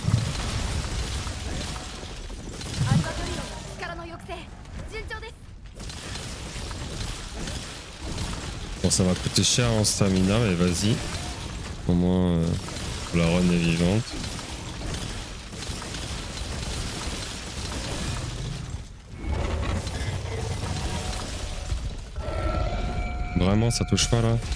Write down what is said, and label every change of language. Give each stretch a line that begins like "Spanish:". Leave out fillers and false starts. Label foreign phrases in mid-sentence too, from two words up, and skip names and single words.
Japanese: アルバトリオンの力の抑制順調です。
French: Bon, ça va coûter cher en stamina, mais vas-y. Au moins, la run est vivante. Vraiment, ça touche pas là?